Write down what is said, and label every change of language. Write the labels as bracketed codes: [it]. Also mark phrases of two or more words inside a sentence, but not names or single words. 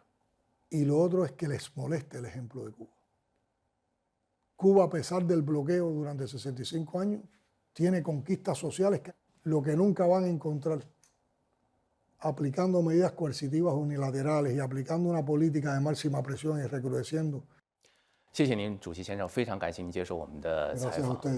[es] Y lo otro es que les moleste el ejemplo de Cuba. Cuba, a pesar del bloqueo durante 65 años, tiene conquistas sociales, lo que nunca van a encontrar aplicando medidas coercitivas unilaterales y aplicando una política de máxima presión y recrudeciendo. [zh] 谢谢您，主席先生，非常感谢您接受我们的采 [es] Gracias a [zh] 访。 [es] ustedes.